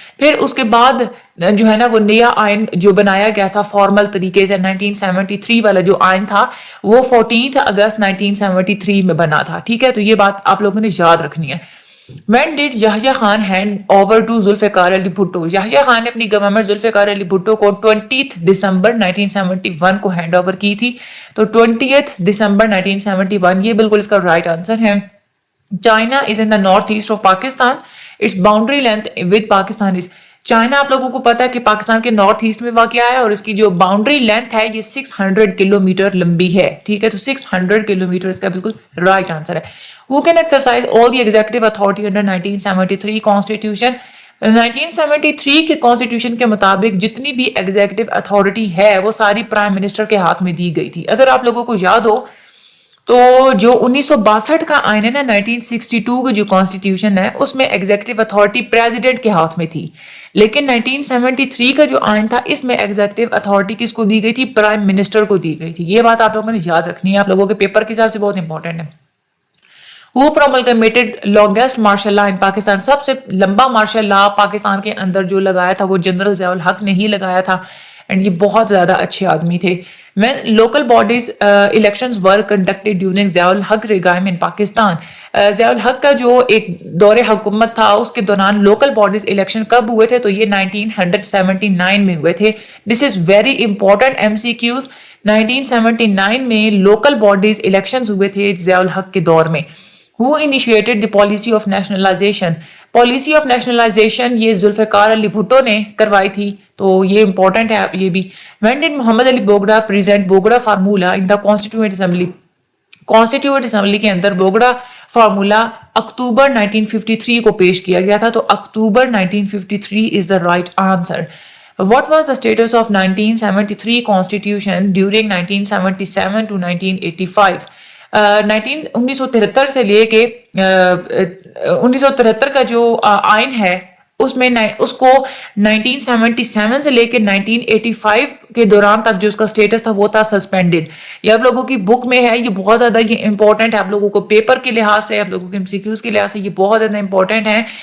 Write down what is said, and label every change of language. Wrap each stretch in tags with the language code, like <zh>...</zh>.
<ur>پھر اس کے بعد جو ہے نا وہ نیا آئین جو بنایا گیا تھا فارمل طریقے سے 1973 والا جو آئین تھا وہ 14 اگست 1973 میں بنا تھا, ٹھیک ہے. تو یہ بات آپ لوگوں نے یاد رکھنی ہے.</ur> <en>When did Yahya Khan hand over to</en> <ur>Zulfiqar Ali Bhutto? Yahya Khan نے اپنی گورنمنٹ ذوالفقار علی بھٹو کو 20 دسمبر 1971 کو ہینڈ اوور کی تھی. تو 20 دسمبر 1971 یہ بالکل اس کا رائٹ آنسر ہے.</ur> <en>China is in the north east of Pakistan. Its boundary length with Pakistan is،</en> <ur>China آپ لوگوں کو پتا ہے کہ پاکستان کے نارتھ ایسٹ میں واقع ہے اور اس کی جو باؤنڈری لینتھ ہے یہ 600 کلومیٹر لمبی ہے, ٹھیک ہے. تو 600 کلومیٹر اس کا بالکل رائٹ آنسر ہے.</ur> <en>Who can exercise all the executive authority under 1973 constitution؟</en> <ur>1973 کے کانسٹیٹیوشن کے مطابق جتنی بھی ایگزیکٹو اتھارٹی ہے وہ ساری پرائم منسٹر کے ہاتھ میں دی گئی تھی. اگر آپ لوگوں کو یاد ہو تو جو 1962 کا آئین ہے نا 1962 کا جو کانسٹیٹیوشن ہے اس میں ایگزیکٹو اتھارٹی پریزیڈنٹ کے ہاتھ میں تھی, لیکن 1973 کا جو آئین تھا اس میں ایگزیکٹو اتھارٹی کس کو دی گئی تھی؟ پرائم منسٹر کو دی گئی تھی. یہ بات آپ لوگوں نے یاد رکھنی ہے, آپ لوگوں کے پیپر کے حساب سے بہت امپورٹنٹ ہے.</ur> <en>Who promulgated longest martial law in Pakistan؟</en> <ur>سب سے لمبا مارشل لا پاکستان کے اندر جو لگایا تھا وہ جنرل ضیاء الحق نے ہی لگایا تھا, اینڈ یہ بہت زیادہ اچھے آدمی تھے.</ur> <en>When local bodies elections were conducted during Zia ul Haq regime in Pakistan،</en> <ur>Zia الحق کا جو ایک دور حکومت تھا اس کے دوران لوکل باڈیز الیکشن کب ہوئے تھے؟ تو یہ 1979 میں ہوئے تھے.</ur> <en>this is very important</en> <ur>MCQs. 1979 میں لوکل باڈیز الیکشنز ہوئے تھے ضیاء الحق کے دور میں.</ur> <en>Who initiated the policy of nationalization?</en> <ur>Policy of nationalisation یہ ذوالفقار علی بھٹو نے کروائی تھی, تو یہ امپورٹنٹ ہے یہ بھی.</ur> <en>When did Muhammad Ali Bogra present Bogra formula in the Constituent Assembly?</en> <ur>Constituent assembly کے اندر بوگڑا فارمولا اکتوبر 1953 کو پیش کیا گیا تھا, تو اکتوبر 1953</ur> <en>is the right answer. What was the status of 1973 constitution during 1977 to 1985?</en> <ur>1973 سے لے کے 1973 کا جو آئین ہے اس میں اس کو 1977 سے لے کے 1985 کے دوران تک جو اس کا سٹیٹس تھا وہ تھا سسپینڈڈ. یہ آپ لوگوں کی بک میں ہے, یہ بہت زیادہ یہ امپورٹنٹ ہے آپ لوگوں کو پیپر کے لحاظ سے, آپ لوگوں کے MCQs کے لحاظ سے یہ بہت زیادہ امپورٹنٹ ہے.</ur>